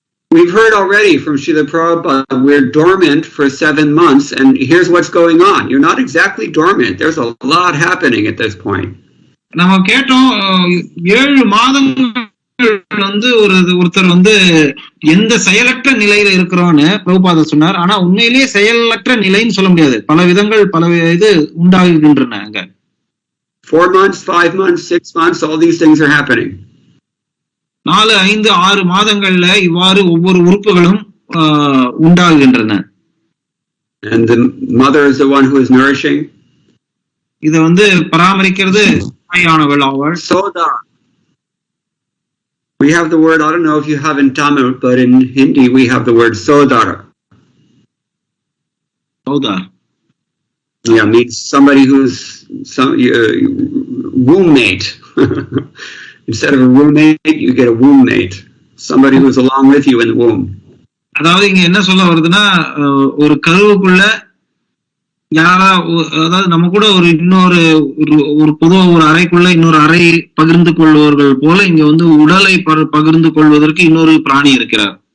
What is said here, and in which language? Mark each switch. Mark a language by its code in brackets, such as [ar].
[en] We've heard already from Srila Prabhupada, we're dormant for 7 months, and here's what's going on. You're not exactly dormant. There's a lot happening at this point. [ta] நம்ம கேட்டோம், 7 மாதங்கள் வந்து ஒருத்தர் வந்து எந்த செயலற்ற நிலையில இருக்கிறோன்னு பிரபுபாதர் சொன்னார். ஆனா உண்மையிலேயே செயலற்ற நிலைன்னு சொல்ல முடியாது. பல விதங்கள் பல இது உண்டாகுகின்றன. அங்க [en] 4 months, 5 months, 6 months, all these things are happening. [ta] 4, 5, 6 மாதங்கள்ல இவ்வாறு ஒவ்வொரு உறுப்புகளும் உண்டாகுகின்றன. [en] And the mother is the one who is nourishing. [ta] இத வந்து பராமரிக்கிறது தாயானவள் ஆவாள். [en] Soda. We have the word, I don't know if you have in Tamil, but in Hindi we have the word sodara. Sodar. Yeah, means somebody who's some womb mate. Instead of a roommate, you get a womb mate. Somebody who's along with you in the womb. [ta] அதாவது இங்க என்ன சொல்ல வருதுன்னா, ஒரு கருவுக்குள்ள யாரா, அதாவது நம்ம கூட ஒரு இன்னொரு ஒரு பொதுவா ஒரு அறைக்குள்ள இன்னொரு அறை பகிர்ந்து கொள்வர்கள் போல இங்க வந்து உடலை பகிர்ந்து கொள்வதற்கு இன்னொரு பிராணி இருக்கிறார்.